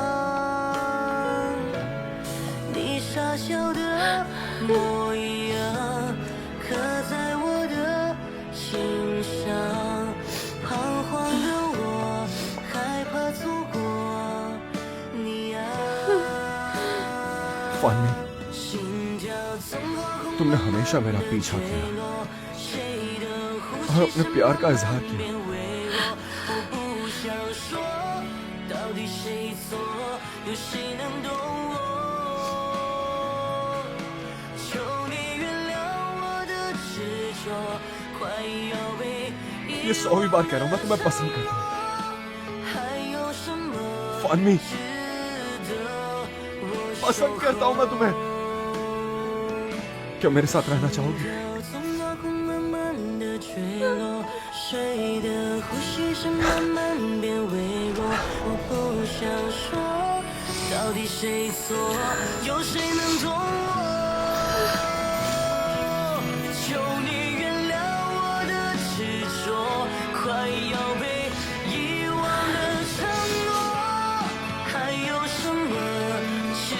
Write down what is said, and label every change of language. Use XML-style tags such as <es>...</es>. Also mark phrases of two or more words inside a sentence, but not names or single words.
<zh>你傻笑的模样刻在我的心上，彷徨的我害怕错过你啊。</zh> <hi>फानमी, तुमने हमेशा मेरा पीछा किया और अपने प्यार का इजहार किया। ये 100वीं बार कह रहा हूँ, मैं तुम्हें पसंद करता हूँ। फानमी, पसंद करता हूँ मैं तुम्हें। क्या मेरे साथ रहना चाहोगी?</hi> <zh>从高空慢慢地坠落，谁的呼吸声慢慢变微弱。我不想说，到底谁错，有谁能懂我？求你原谅我的执着，快要被遗忘的承诺，还有什么？</zh>